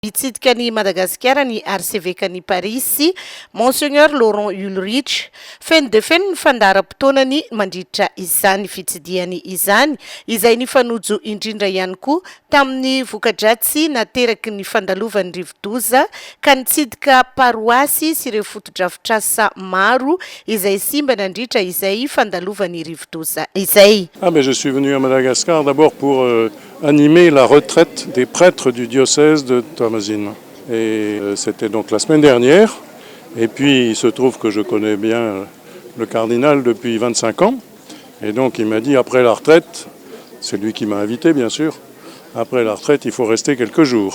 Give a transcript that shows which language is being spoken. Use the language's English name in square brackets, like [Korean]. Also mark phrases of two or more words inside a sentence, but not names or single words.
[Malagasy] Mitsidika ny Madagasikara ny arcevêque ny Paris, Monseigneur Laurent Ulrich, feno dia feno ny fandaharam-potoanany mandritra izany fitsidiany izany, izay nifanojo indrindra ihany koa tamin'ny vokadratsy nateraky ny fandalovan'ny rivodoza ka nitsidika paroasy sy ireo fotodrafitrasa maro izay simba nandritra izay fandalovan'ny rivodoza izay. [French] Mais je suis venu à Madagascar d'abord pour animer la retraite des prêtres du diocèse de Tamazine. Et c'était donc la semaine dernière. Et puis il se trouve que je connais bien le cardinal depuis 25 ans. Et donc il m'a dit après la retraite, c'est lui qui m'a invité bien sûr, après la retraite il faut rester quelques jours.